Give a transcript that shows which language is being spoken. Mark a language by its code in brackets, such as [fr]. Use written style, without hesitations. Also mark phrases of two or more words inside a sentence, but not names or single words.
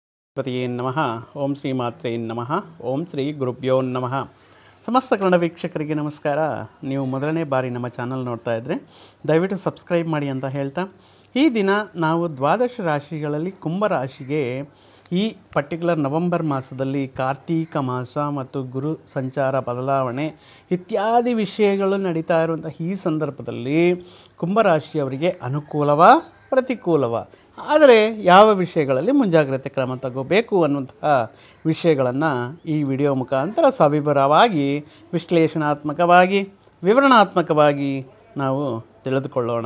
[sa] ಪತಿಯೇ ನಮಃ. ಓಂ ಶ್ರೀ ಮಾತ್ರೇ ನಮಃ. ಓಂ ಶ್ರೀ ಗುರುಭ್ಯೋ ನಮಃ. [kn] ಸಮಸ್ತ ಕನ್ನಡ ವೀಕ್ಷಕರಿಗೆ ನಮಸ್ಕಾರ. ನೀವು ಮೊದಲನೇ ಬಾರಿ ನಮ್ಮ ಚಾನಲ್ ನೋಡ್ತಾ ಇದ್ದರೆ ದಯವಿಟ್ಟು ಸಬ್ಸ್ಕ್ರೈಬ್ ಮಾಡಿ ಅಂತ ಹೇಳ್ತಾ, ಈ ದಿನ ನಾವು ದ್ವಾದಶ ರಾಶಿಗಳಲ್ಲಿ ಕುಂಭರಾಶಿಗೆ ಈ ಪರ್ಟಿಕ್ಯುಲರ್ ನವೆಂಬರ್ ಮಾಸದಲ್ಲಿ ಕಾರ್ತೀಕ ಮಾಸ ಮತ್ತು ಗುರು ಸಂಚಾರ ಬದಲಾವಣೆ ಇತ್ಯಾದಿ ವಿಷಯಗಳು ನಡೀತಾ ಇರುವಂಥ ಈ ಸಂದರ್ಭದಲ್ಲಿ ಕುಂಭರಾಶಿಯವರಿಗೆ ಅನುಕೂಲವ ಪ್ರತಿಕೂಲವ, ಆದರೆ ಯಾವ ವಿಷಯಗಳಲ್ಲಿ ಮುಂಜಾಗ್ರತೆ ಕ್ರಮ ತಗೋಬೇಕು ಅನ್ನುವಂತಹ ವಿಷಯಗಳನ್ನು ಈ ವಿಡಿಯೋ ಮುಖಾಂತರ ಸವಿವರವಾಗಿ ವಿಶ್ಲೇಷಣಾತ್ಮಕವಾಗಿ ವಿವರಣಾತ್ಮಕವಾಗಿ ನಾವು ತಿಳಿದುಕೊಳ್ಳೋಣ.